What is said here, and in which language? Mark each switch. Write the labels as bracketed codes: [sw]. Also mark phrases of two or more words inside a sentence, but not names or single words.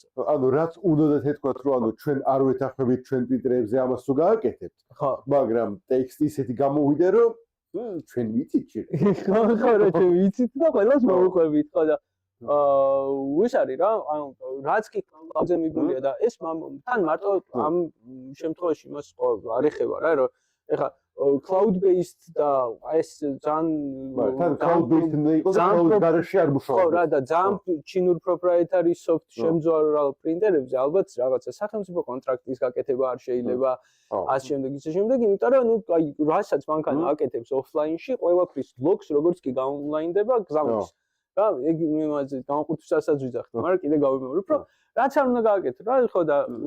[ka] ანუ რაც უნდათ ეთქვათ რომ ანუ ჩვენ არ ვეთანხმებით ჩვენ ტვიტერებზე ამას თუ გააკეთებთ მაგრამ ტექსტი ისეთი გამოვიდა რომ ჩვენ ვიცით ხო რა ჩვენ ვიცით და ყველას მოვუყვებით ხო და ის არის რა ანუ რაც კი კლაუდზე მიგულია და ეს თან მარტო ამ შემთხვევაში იმას არ ეხება რა რომ ეხლა [en] cloud based [ka] და ეს თან [en] cloud based [ka] უნდა იყოს cloud გარეშე არ მუშაობს ხო რა და ძალიან ჩინურ [en] proprietary soft [ka] შემძვარალ პრინტერებზე ალბათ რაღაცა სახელმწიფო კონტრაქტის გაკეთება არ შეიძლება ამ შემდეგ იმიტომ რომ ნუ აი რასაც მანქანა აკეთებს offline-ში ყველაფრის blocks როგორც კი გაონლაინდება გზავნის რა ეგ მე მაგაზე განყოფილებასაც ვიძახთ მაგრამ კიდე გავიმეორებ რომ რაც არ უნდა გააკეთო რა ხო და